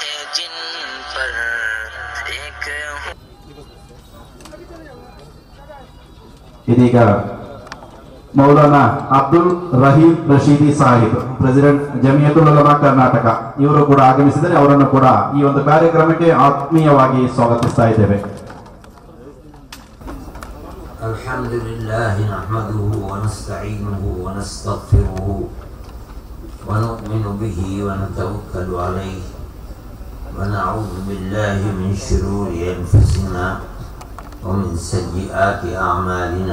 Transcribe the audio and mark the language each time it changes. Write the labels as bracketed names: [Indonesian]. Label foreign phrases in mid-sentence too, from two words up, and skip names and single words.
[Urdu] جن پر ایک [Kannada] ಇದೀಗ ಮೌಲಾನಾ ಅಬ್ದುಲ್ ರಹೀಂ ರಶೀದಿ ಸಾಹಿಬ್, ಪ್ರೆಸಿಡೆಂಟ್ ಜಮಿಯತುಲ್ ಉಲಮಾ ಕರ್ನಾಟಕ, ಇವರು ಕೂಡ ಆಗಮಿಸಿದರೆ ಅವರನ್ನು ಕೂಡ ಈ ಒಂದು ಕಾರ್ಯಕ್ರಮಕ್ಕೆ ಆತ್ಮೀಯವಾಗಿ ಸ್ವಾಗತಿಸ್ತಾ ಇದ್ದೇವೆ. [Arabic] الحمد لله نحمده ونستعينه ونستغفره ونؤمن به ونتوكل عليه ونعوذ بالله من شرور أنفسنا ومن سيئات أعمالنا.